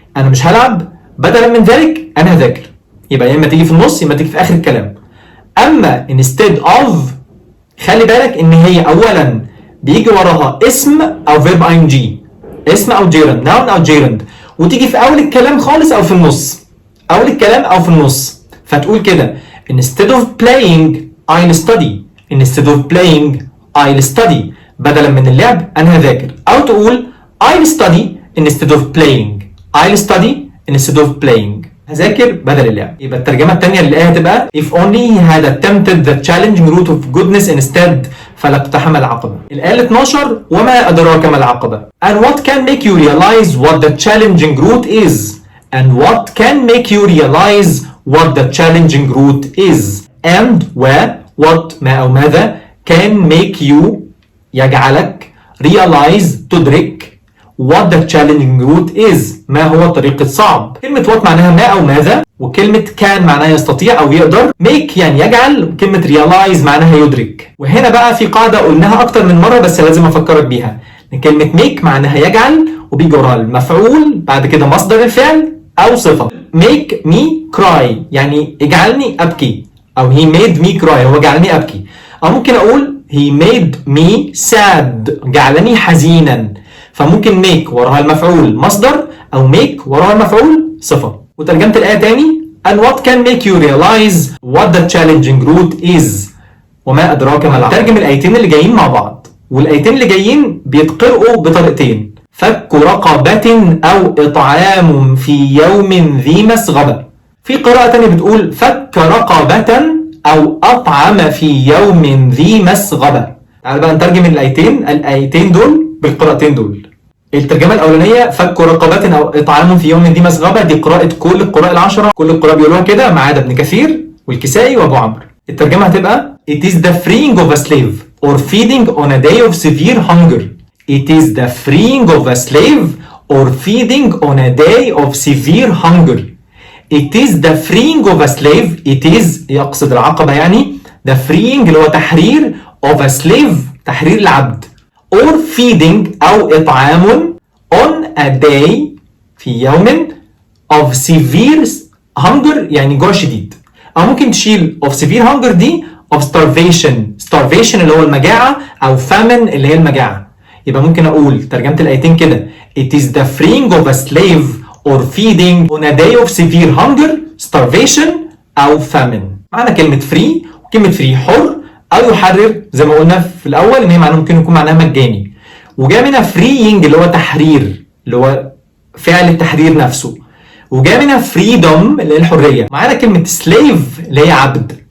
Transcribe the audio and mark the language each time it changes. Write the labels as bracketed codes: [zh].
[ar] انا مش هلعب، بدلا من ذلك انا هذاكر. يبقى يا اما تيجي في النص يا اما تيجي في اخر الكلام. اما [en] instead of [ar] خلي بالك ان هي اولا بيجي وراها اسم او verb ing، اسم او gerund، noun او gerund، وتيجي في اول الكلام خالص او في النص، اول الكلام او في النص. [en] فتقول كده instead of playing I'll study، instead of playing I'll study، [ar] بدلا من اللعب انا هذاكر. [en] او تقول I'll study instead of playing، I'll study instead of playing، [ar] هذاكر بدل اللعب. [en] يبقى الترجمة الثانية للآية هتبقى if only he had attempted the challenging route of goodness instead [ar] فلا اقتحم العقبة. الآية 12 وما أدراك ما العقبة. [en] And what can make you realize what the challenging route is. And what can make you realize what the challenging route is. And what ما أو ماذا can make you يجعلك realize تدرك what the challenging route is [ar] ما هو الطريق الصعب. كلمة what معناها ما أو ماذا، وكلمة can معناها يستطيع أو يقدر، make يعني يجعل، وكلمة realize معناها يدرك. وهنا بقى في قاعدة قلناها أكتر من مرة بس لازم أفكرك بيها، إن كلمة make معناها يجعل وبيجي وراها المفعول بعد كده مصدر الفعل أو صفة. [en] make me cry يعني اجعلني أبكي، أو he made me cry [ar] هو جعلني أبكي. أو ممكن أقول [en] he made me sad [ar] جعلني حزينا. فممكن make وراها المفعول مصدر أو make وراها المفعول صفة. [en] وترجمة الآية تاني and what can make you realize what the challenging route is [ar] وما أدراك ما العقبة. ترجم الآيتين اللي جايين مع بعض، والآيتين اللي جايين بيتقرأوا بطريقتين، فك رقبة أو إطعام في يوم ذي مسغبة. في قراءة تانية بتقول فك رقبة أو أطعم في يوم ذي مسغبة. تعال بقى نترجم الآيتين دول بالقراءتين دول. الترجمة الأولانية فك رقبة أو إطعام في يوم ذي مسغبة، دي قراءة كل القراء العشرة، كل القراء بيقولوها كده ما عدا ابن كثير والكسائي وأبو عمرو. [en] الترجمة هتبقى It is the freeing of a slave or feeding on a day of severe hunger. It is the freeing of a slave or feeding on a day of severe hunger. It is the freeing of a slave. It is يقصد العقبة يعني the freeing اللي هو تحرير of a slave تحرير العبد or feeding أو إطعام on a day في يوم of severe hunger [ar] يعني جوع شديد. أو ممكن تشيل [en] of severe hunger [ar] دي of starvation اللي هو المجاعة أو famine اللي هي المجاعة. يبقى ممكن أقول ترجمة الآيتين كده [en] It is the freeing of a slave or feeding on a day of severe hunger, starvation أو famine. [ar] معنى كلمة free وكلمة free حر أو يحرر زي ما قلنا في الأول إن هي ممكن يكون معناها مجاني. وجاء منها freeing اللي هو تحرير اللي هو فعل التحرير نفسه. وجاء منها freedom اللي هي الحرية. معانا كلمة slave اللي هي عبد.